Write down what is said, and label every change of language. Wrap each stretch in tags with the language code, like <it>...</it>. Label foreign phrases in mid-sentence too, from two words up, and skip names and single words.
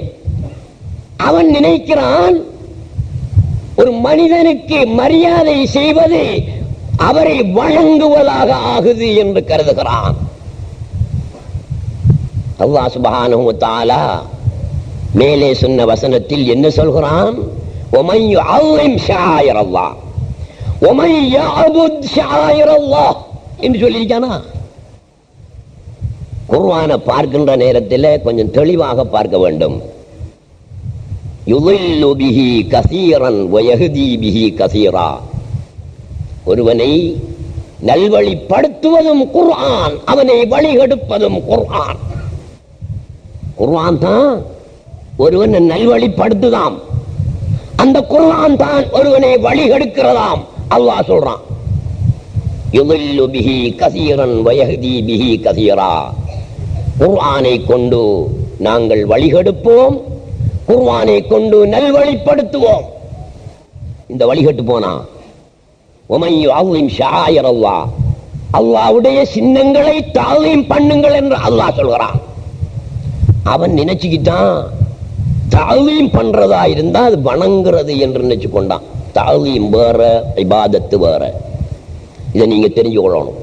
<ta>அவன் நினைக்கிறான் ஒரு மனிதனுக்கு மரியாதை செய்வது அவரை வழங்குவதாக ஆகுது என்று கருதுகிறான். அல்லாஹ்</ta> <ar>سبحانه وتعالى</ar> <ta>மேலே சொன்ன வசனத்தில் என்ன சொல்கிறான்?</ta> <ar>وَمَنْ يُعَظِّمْ شَعَائِرَ اللَّهِ وَمَنْ يَعْبُدْ شَعَائِرَ اللَّهِ</ar> <ta>என்று சொல்லியிருக்கானா? குர்ஆனை பார்க்கின்ற நேரத்தில் கொஞ்சம் தெளிவாக பார்க்க வேண்டும்.</ta> <ar>يُضِلُّ بِهِ كَثِيرًا وَيَهْدِي بِهِ كَثِيرًا.</ar> <ta>ஒருவனை நல்வழிப்படுத்துவதும் குர்ஆன், அவனை வழிகெடுப்பதும் குர்ஆன். குர்ஆன் தான் ஒருவனை நல்வழிப்படுத்துதாம், அந்த குர்ஆன் தான் ஒருவனை வழிகெடுக்கிறதாம். அல்லாஹ் சொல்றான்,</ta> <ar>يضل به كثيرا ويهدي به كثيرا.</ar> <ta>குர்ஆனை கொண்டு நாங்கள் வழிகெடுப்போம், குர்ஆனை கொண்டு நல்வழிப்படுத்துவோம். இந்த வழிகெட்டு போனா</ta> <ar>وَمَنْ يُعَظِّمْ شَعَائِرَ اللَّهِ,</ar> <ta>அல்லாஹ்வுடைய சின்னங்களை தாலீம் பண்ணுங்கள் என்று அல்லாஹ் சொல்கிறான். அவன் நினைச்சுக்கிட்டான் தாலீம் பண்றதா இருந்தா அது வணங்குறது என்று நினைச்சு கொண்டான். தாலீம் வேற, இபாதத்து வேற. இதை நீங்க தெரிஞ்சு கொள்ளணும்.</ta>